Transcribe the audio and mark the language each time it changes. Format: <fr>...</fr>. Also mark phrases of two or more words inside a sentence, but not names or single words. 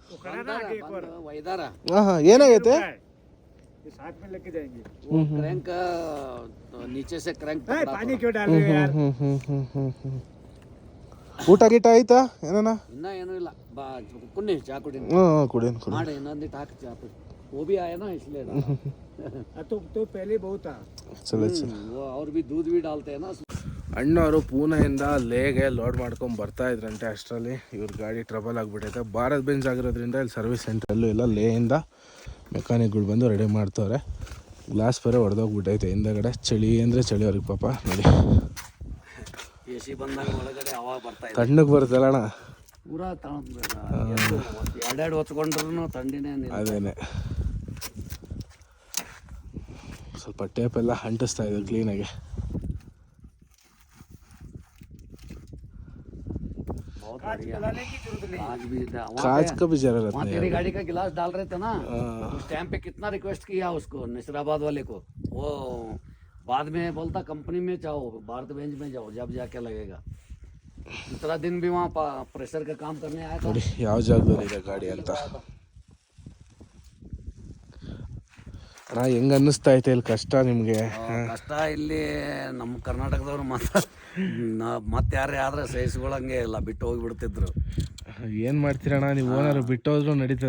<kn>ಏನಾಗೈತೆ? ಊಟ ಗೀಟ ಆಯ್ತಾ? ಏನಾನ ಏನೂ ಇಲ್ಲ, ಕುಡಿ ಚಾ ಕುಡಿ ಮಾಡಿ ಇನ್ನೊಂದಿಟ್ಟು ಹಾಕಿ ಚಾ ಕುಡಿ.</kn> <hi>वो भी आया ना इसलिए तो पहले बहुत था। चलो वो और भी दूध भी डालते हैं ना.</hi> <kn>ಅಣ್ಣವರು ಪೂನಾಯಿಂದ ಲೇಗೆ ಲೋಡ್ ಮಾಡ್ಕೊಂಡು ಬರ್ತಾ ಇದ್ರಂತೆ. ಅಷ್ಟರಲ್ಲಿ ಇವ್ರ ಗಾಡಿ ಟ್ರಬಲ್ ಆಗಿಬಿಟ್ಟೈತೆ. ಭಾರತ್ ಬೆಂಜ್ ಆಗಿರೋದ್ರಿಂದ ಇಲ್ಲಿ</kn> <en>service centreಲ್ಲೂ</en> <kn>ಇಲ್ಲ. ಲೇಯಿಂದ ಮೆಕ್ಯಾನಿಕ್ಗಳು ಬಂದು ರೆಡಿ ಮಾಡ್ತವ್ರೆ. ಗ್ಲಾಸ್ ಬೇರೆ ಹೊಡೆದೋಗ್ಬಿಟ್ಟೈತೆ ಹಿಂದಗಡೆ. ಚಳಿ ಅಂದರೆ ಚಳಿ ಅವ್ರಿಗೆ ಪಾಪ. ನೋಡಿ AC ಬಂದಾಗ ಒಳಗಡೆ ಅವಾಗ ಬರ್ತಾ ಇದೆ. ತಣ್ಣಗೆ ಬರ್ತಲ್ಲ ಅಣ್ಣ, ಪೂರಾ ಎರಡೆರಡು ಹೊತ್ಕೊಂಡ್ರು ಥಂಡಿನೇ. ಅದೇನೆ ಸ್ವಲ್ಪ ಟೇಪ್ ಎಲ್ಲ ಅಂಟಿಸ್ತಾ ಇದ್ರು ಕ್ಲೀನಾಗಿ.</kn> <hi>कांच का भी जरूरत नहीं। तेरी गाड़ी का गिलास डाल रहे थे ना, उस टाइम पे कितना रिक्वेस्ट किया उसको, नसीराबाद वाले को. वो बाद में बोलता कंपनी में जाओ, भारत बेंच में जाओ, जब जाके लगेगा. दूसरा दिन भी वहाँ प्रेशर का काम करने आया था.</hi> <kn>ಯಾವ ಜಾಗದಲ್ಲಿ ಗಾಡಿ ಅಂತ ಅಣ್ಣ ಹೆಂಗ ಅನ್ನಿಸ್ತಾ ಐತೆ ಇಲ್ಲಿ ಕಷ್ಟ ನಿಮಗೆ? ಕಷ್ಟ ಇಲ್ಲಿ ನಮ್ಮ ಕರ್ನಾಟಕದವ್ರು ಮತ್ತೆ ಯಾರೇ ಆದ್ರೆ ಸಹಿಸ್ಕೊಳಂಗೆ ಇಲ್ಲ, ಬಿಟ್ಟು ಹೋಗಿಬಿಡ್ತಿದ್ರು. ಏನ್ ಮಾಡ್ತೀರಣ್ಣ ನೀವು? ಓನರ್ ಬಿಟ್ಟೋದ್ರು ನಡೀತದ?</kn>